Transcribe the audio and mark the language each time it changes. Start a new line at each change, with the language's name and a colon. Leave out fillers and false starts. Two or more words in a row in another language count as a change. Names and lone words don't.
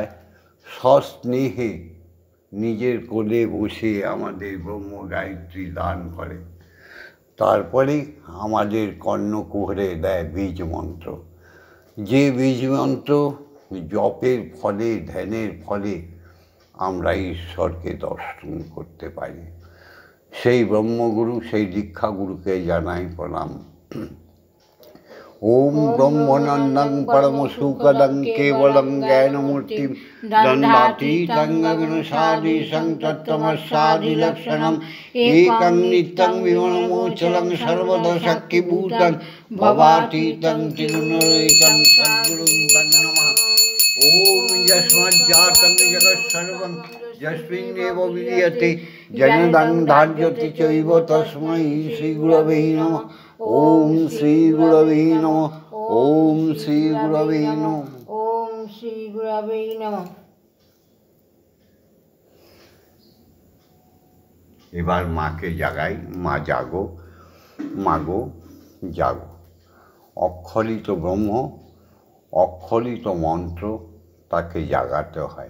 Bangla: সস্নেহে নিজের কোলে বসে আমাদের ব্রহ্ম গায়ত্রী দান করে, তারপরে আমাদের কর্ণকুহরে দেয় বীজ মন্ত্র। যে বীজ মন্ত্র জপের ফলে, ধ্যানের ফলে আমরা ঈশ্বরকে দর্শন করতে পারি। সেই ব্রহ্মগুরু, সেই দীক্ষাগুরুকে জানাই প্রণাম।
Sanskrit: ওম ব্রহ্মনন্দং পরমসুখদং কেবলং জ্ঞানমূর্তিম দণ্ডাতীতং গগনসাদীশং তত্ত্বমস্যাদিলক্ষণম একং নিত্যং বিমলমোচলং সর্বদোষাখ্যভূতং ভবাতীতং ত্রিগুণরহিতং সদ্গুরুং তং নমঃ। ওম যস্মাজ্জাतं জগৎসর্বং যস্মিন্নেব বিলীয়তে জনদং ধার্যতে চৈব তস্मै শ্রীগুরবে নমঃ। ওম শ্রীগুরবে নমঃ। ওম শ্রীগুরবে নমঃ। ওম শ্রীগুরবে নমঃ।
Bangla: এবার মাকে জাগাই, মা জাগো, মাগো জাগো। অক্ষরিত ব্রহ্ম, অক্ষরিত মন্ত্র, তাকে জাগাতে হয়।